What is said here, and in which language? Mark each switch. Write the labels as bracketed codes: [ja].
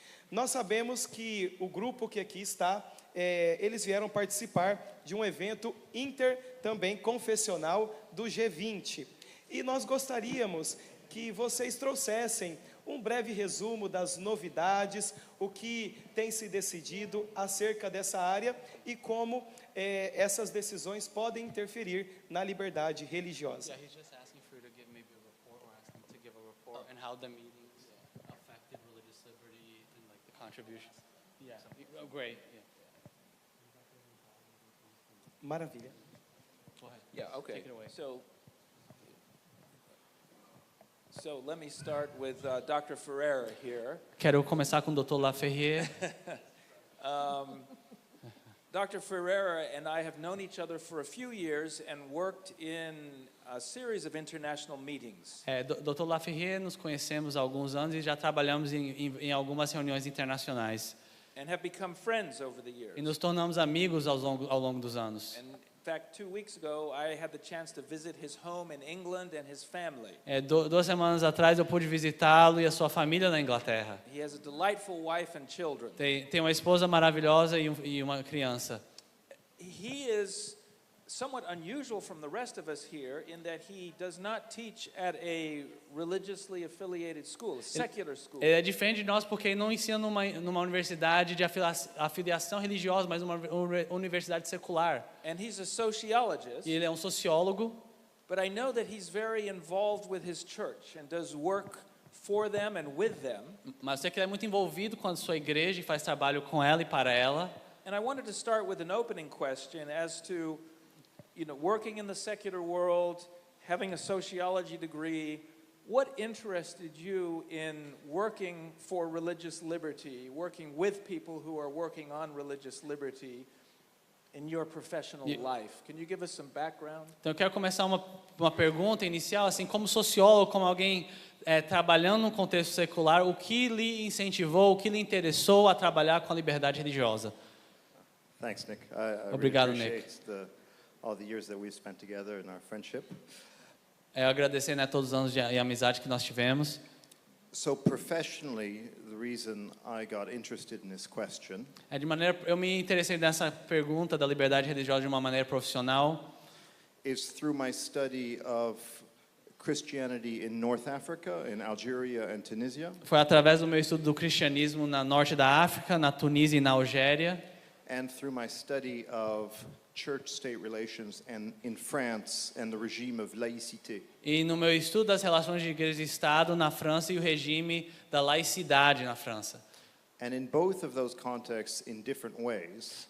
[pt] Nós sabemos que o grupo que aqui está, eles vieram participar de um evento também confessional do G20. E nós gostaríamos que vocês trouxessem um breve resumo das novidades, o que tem se decidido acerca dessa área e como essas decisões podem interferir na liberdade religiosa. [en] Yeah, he's just asking for you to give maybe a report, or ask him to give a report on how the meetings affected religious liberty and like the contributions. Yeah, oh, great. Yeah. [pt] Maravilha. [en] Go ahead. Yeah, okay. Take it away. So let me start with Dr. Ferreira here. [pt] Quero começar com o Dr. Laferrier. [en] Dr. Ferreira and I have known each other for a few years and worked in a series of international meetings. Dr. [pt] Laferrier, nos conhecemos há alguns anos e já trabalhamos em algumas reuniões internacionais. [en] And have become friends over the years. [pt] E nos tornamos amigos ao longo dos anos. [en] And in fact, 2 weeks ago, I had the chance to visit his home in England and his family. [pt] 2 semanas atrás eu pude visitá-lo e a sua família na Inglaterra. [en] He has a delightful wife and children. [pt] Tem uma esposa maravilhosa e uma criança. [en] He is somewhat unusual from the rest of us here in that he does not teach at a religiously affiliated school, a secular school. [pt] Ele é diferente de nós porque ele não ensina numa universidade de afiliação religiosa, mas uma universidade secular. [en] And he's a sociologist. [pt] E ele é um sociólogo. [en] But I know that he's very involved with his church and does work for them and with them. [pt] Mas eu sei que ele é muito envolvido com a sua igreja e faz trabalho com ela e para ela. [en] And I wanted to start with an opening question as to, working in the secular world, having a sociology degree, what interested you in working for religious liberty, working with people who are working on religious liberty in your professional life? Can you give us some background? [pt] Então eu quero começar uma pergunta inicial, assim, como sociólogo, como alguém trabalhando num contexto secular, o que lhe incentivou, o que lhe interessou a trabalhar com a liberdade religiosa? [en] Thanks, Nick. I [pt] Obrigado, [en] really [pt] Nick. [en] appreciate all the years that we've spent together in our friendship. [pt] Eu agradecer, todos os anos de amizade que nós tivemos. [en] So professionally, the reason I got interested in this question [pt] Eu me interessei nessa pergunta da liberdade religiosa de uma maneira profissional. [en] is through my study of Christianity in North Africa, in Algeria and Tunisia, [pt] Foi através do meu estudo do cristianismo na norte da África, na Tunísia e na Algéria, [en] and through my study of church-state relations in France and the regime of laïcité. [pt] e no meu estudo das relações de igreja e Estado na França e o regime da laicidade na França. [en] And in both of those contexts, in different ways,